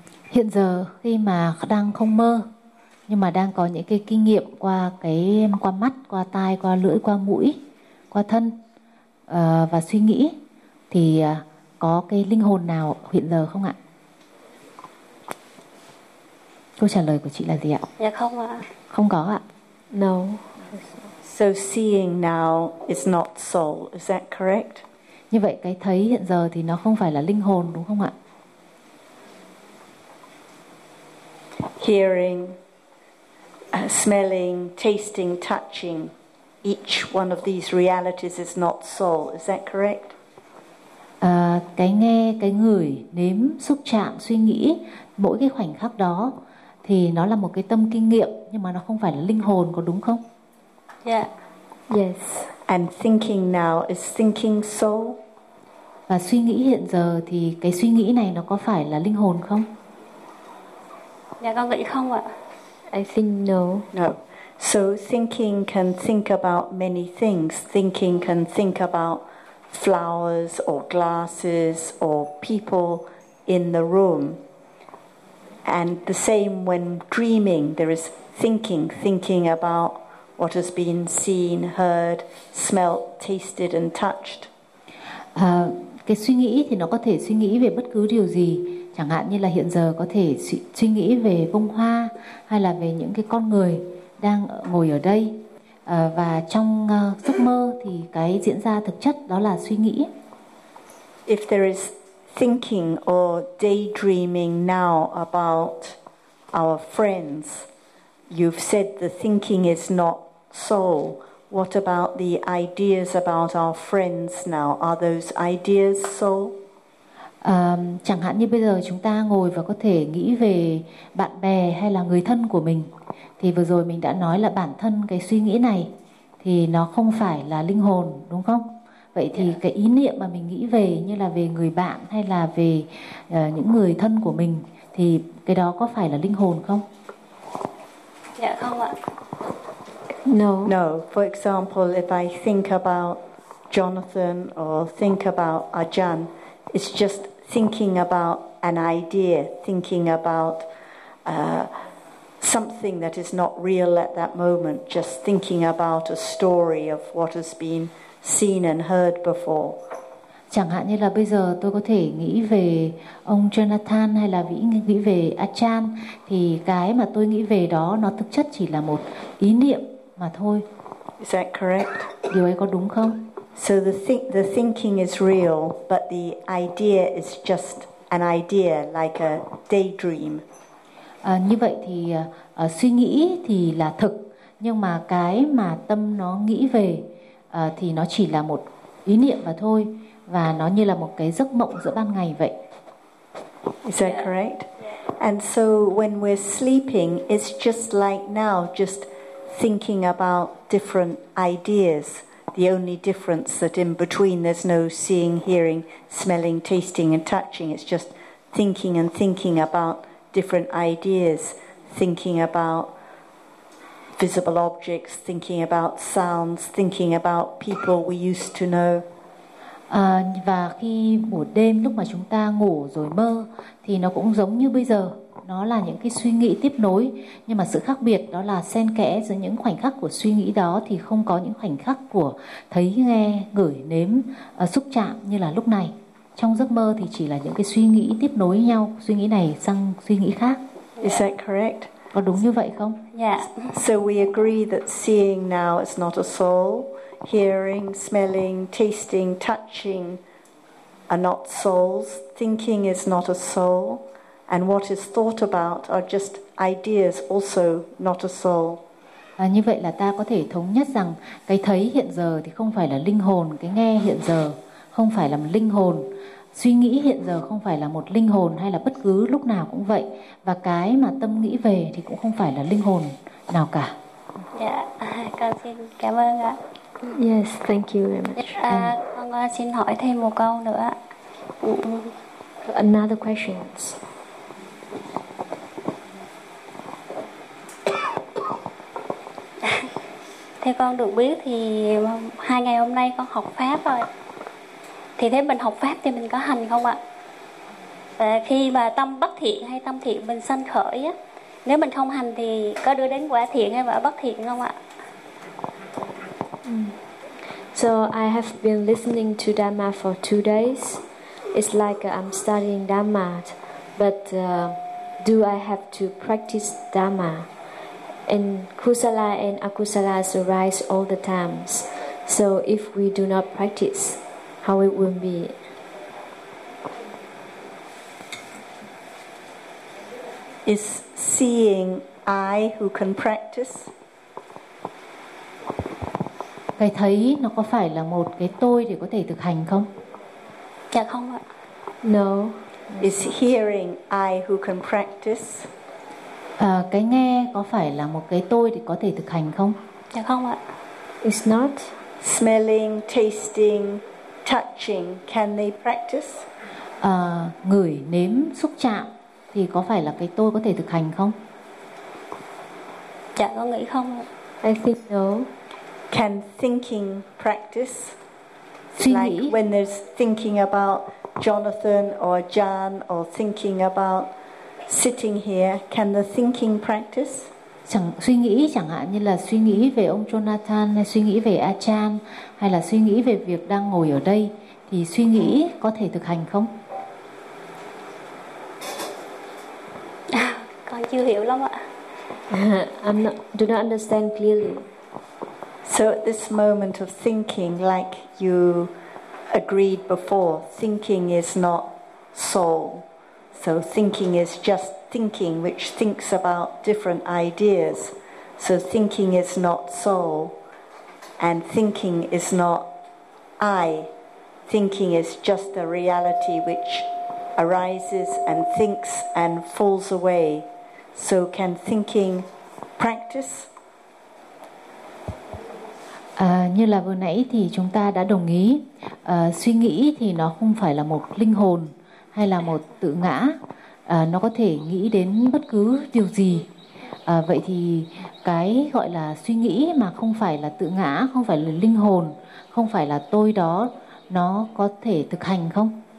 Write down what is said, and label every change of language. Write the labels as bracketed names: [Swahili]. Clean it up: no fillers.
[Vietnamese] Hiện giờ khi mà đang không mơ, nhưng mà đang có những cái kinh nghiệm qua qua mắt, qua tai, qua lưỡi, qua mũi, qua thân và suy nghĩ, thì có cái linh hồn nào hiện giờ không ạ? Câu trả lời của chị là gì ạ? Dạ không ạ. Không có ạ. [English] No. So seeing now is not soul, is that correct? [Vietnamese] Như vậy cái thấy hiện giờ thì nó không phải là linh hồn đúng không ạ? [English] Hearing, smelling, tasting, touching, each one of these realities is not soul, is that correct? [Vietnamese] Cái nghe, cái ngửi, nếm, xúc chạm, suy nghĩ, mỗi cái khoảnh khắc đó thì nó là một cái tâm kinh nghiệm, nhưng mà nó không phải là linh hồn, có đúng không? [English] Yeah. Yes. And thinking now is thinking soul? [Vietnamese] Và suy nghĩ hiện giờ thì cái suy nghĩ này nó có phải là linh hồn không? Dạ con nghĩ không ạ. [English] I think no. No. So thinking can think about many things. Thinking can think about flowers or glasses or people in the room. And the same when dreaming, there is thinking about what has been seen, heard, smelt, tasted and touched. [Vietnamese] Cái suy nghĩ thì nó có thể suy nghĩ về bất cứ điều gì. Chẳng hạn như là hiện giờ có thể suy nghĩ về bông hoa, hay là về những cái con người đang ngồi ở đây. Và trong giấc mơ thì cái diễn ra thực chất đó là suy nghĩ. [English] If there is thinking or daydreaming now about our friends, you've said the thinking is not soul. What about the ideas about our friends now? Are those ideas soul? [Vietnamese] Chẳng hạn như bây giờ chúng ta ngồi và có thể nghĩ về bạn bè hay là người thân của mình, thì vừa rồi mình đã nói là bản thân cái suy nghĩ này thì nó không phải là linh hồn, đúng không? Vậy thì cái ý niệm mà mình nghĩ về như là về người bạn hay là về những người thân của mình thì cái đó có phải là linh hồn không? Dạ không ạ. [English] No. No. For example, if I think about Jonathan or think about Ajahn, it's just thinking about an idea, thinking about something that is not real at that moment, just thinking about a story of what has been seen and heard before. [Vietnamese] Chẳng hạn như là bây giờ tôi có thể nghĩ về ông Jonathan hay là nghĩ về Ajahn, thì cái mà tôi nghĩ về đó nó thực chất chỉ là một ý niệm mà thôi. [English] Is that correct? [Vietnamese] Điều ấy có đúng không? [English] So the thinking is real, but the idea is just an idea, like a daydream. [Vietnamese] Như vậy thì suy nghĩ thì là thực, nhưng mà cái mà tâm nó nghĩ về thì nó chỉ là một ý niệm mà thôi, và nó như là một cái giấc mộng giữa ban ngày vậy. [English] Is that correct? And so when we're sleeping, it's just like now, just thinking about different ideas. The only difference that in between there's no seeing, hearing, smelling, tasting and touching. It's just thinking and thinking about different ideas, thinking about visible objects, thinking about sounds, thinking about people we used to know. [Vietnamese] Và khi một đêm lúc mà chúng ta ngủ rồi mơ thì nó cũng giống như bây giờ. Nó là những cái suy nghĩ tiếp nối, nhưng mà sự khác biệt đó là xen kẽ giữa những khoảnh khắc của suy nghĩ đó thì không có những khoảnh khắc của thấy, nghe, ngửi, nếm, xúc chạm như là lúc này. Trong giấc mơ thì chỉ là những cái suy nghĩ tiếp nối nhau, suy nghĩ này sang suy nghĩ khác. [English] Is that correct? [Vietnamese] Có đúng như vậy không? [English] Yeah. So we agree that seeing now is not a soul. Hearing, smelling, tasting, touching are not souls. Thinking is not a soul. And what is thought about are just ideas, also not a soul. [Vietnamese] Như vậy là ta có thể thống nhất rằng cái thấy hiện giờ thì không phải là linh hồn, cái nghe hiện giờ không phải là một linh hồn, suy nghĩ hiện giờ không phải là một linh hồn, hay là bất cứ lúc nào cũng vậy, và cái mà tâm nghĩ về thì cũng không phải là linh hồn nào cả. Dạ, con xin cảm ơn ạ. [English] Yes, thank you very much. [Vietnamese] Con xin hỏi thêm một câu nữa. [English] Another question. [Vietnamese] Theo con được biết thì hai ngày hôm nay con học pháp rồi. Thì thế mình học pháp thì mình có hành không ạ? Khi mà tâm bất thiện hay tâm thiện mình sanh khởi á, nếu mình không hành thì có đưa đến quả thiện hay quả bất thiện không ạ? [English] So I have been listening to Dhamma for 2 days. It's like I'm studying Dhamma, but do I have to practice Dhamma? And kusala and akusala arise all the times. So if we do not practice, how it will be? Is seeing I who can practice? [Vietnamese] Cái thấy nó có phải là một cái tôi để có thể thực hành không? Dạ không ạ. [English] No. Is hearing I who can practice? [Vietnamese] Cái nghe có phải là một cái tôi để có thể thực hành không? Dạ không ạ. [English] It's not. Smelling, tasting, touching, can they practice? [Vietnamese] Ngửi, nếm, xúc chạm thì có phải là cái tôi có thể thực hành không? Dạ có nghĩ không ạ. [English] I think no. Can thinking practice? [Vietnamese] Suy [English] like [Vietnamese] nghĩ. [English] When there's thinking about Jonathan or Jan or thinking about sitting here, can the thinking practice? [Vietnamese] Suy nghĩ chẳng hạn như là suy nghĩ về ông Jonathan, hay suy nghĩ về Ajahn, hay là suy nghĩ về việc đang ngồi ở đây, thì suy nghĩ có thể thực hành không? Con chưa hiểu lắm ạ. [English] Do not understand clearly. So at this moment of thinking, like you agreed before, thinking is not soul. So thinking is just thinking, which thinks about different ideas. So thinking is not soul, and thinking is not I. Thinking is just a reality which arises and thinks and falls away. So can thinking practice? [Vietnamese] Như là vừa nãy thì chúng ta đã đồng ý, suy nghĩ thì nó không phải là một linh hồn hay là một tự ngã, nó có thể nghĩ đến bất cứ điều gì. Vậy thì cái gọi là suy nghĩ mà không phải là tự ngã, không phải là linh hồn, không phải là tôi đó, nó có thể thực hành không?